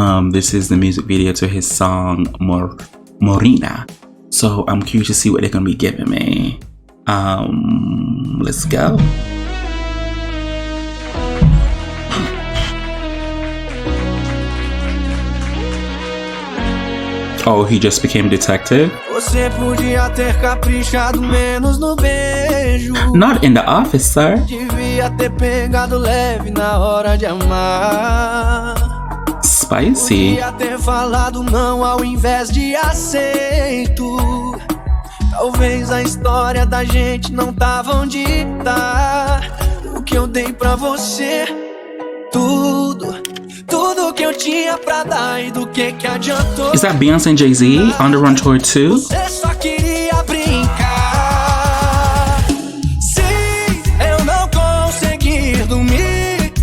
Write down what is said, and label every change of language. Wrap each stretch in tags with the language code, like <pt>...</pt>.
<en>This is the music video to his song Morena. So I'm curious to see what they're gonna be giving me. Let's go. Oh, he just became detective?</en> <pt>Você podia ter caprichado menos no beijo.</pt> <en>Not in the office, sir.</en> <pt>Devia ter pegado leve na hora de amar.</pt> <en>Spicy.</en> <pt>Podia ter falado não ao invés de aceito. Talvez a história da gente não tava onde tá. O que eu dei pra você, tudo que eu tinha pra dar e do que adiantou.</pt> <en>Is that Beyonce and Jay-Z on the Run Tour 2?</en> <pt>Você só queria brincar. Sim, eu não consegui dormir.</pt>